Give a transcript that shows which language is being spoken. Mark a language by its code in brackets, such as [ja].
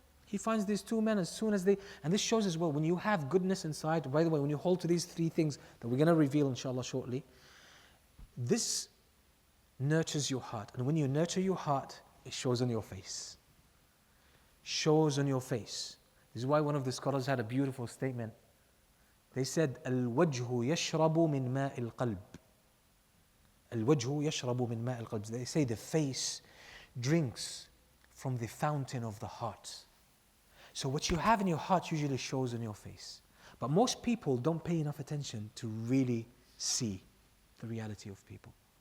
[en] He finds these two men as soon as and this shows as well, when you have goodness inside, by the way, when you hold to these three things that we're going to reveal inshallah shortly, this nurtures your heart. And when you nurture your heart, it shows on your face. Shows on your face. This is why one of the scholars had a beautiful statement. They said, [ar] الوجه يشرب من ماء القلب. الوجه يشرب من ماء القلب. [en] They say the face drinks from the fountain of the heart. So what you have in your heart usually shows on your face. But most people don't pay enough attention to really see the reality of people.